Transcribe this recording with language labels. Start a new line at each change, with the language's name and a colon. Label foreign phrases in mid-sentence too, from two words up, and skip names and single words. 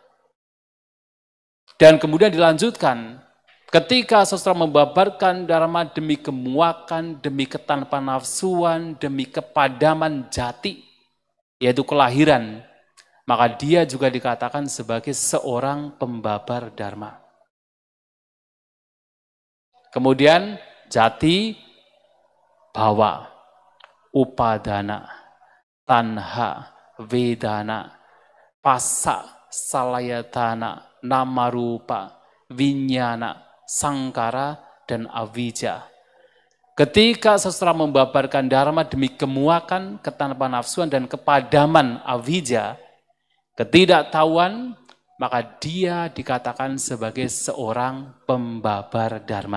Indonesian: Dan kemudian dilanjutkan, ketika seseorang membabarkan dharma demi kemuakan, demi ketanpa nafsuan, demi kepadaman jati, yaitu kelahiran, maka dia juga dikatakan sebagai seorang pembabar dharma.
Pali: Kemudian jati bhawa, upadana, tanha, vedana, passa, salayatana, namarupa, vinyana, sangkara, dan avijja.
Indonesian: Ketika seseorang membabarkan dharma demi kemuakan, ketanpa nafsuan, dan kepadaman avijja, ketidaktahuan, maka dia dikatakan sebagai seorang pembabar dharma.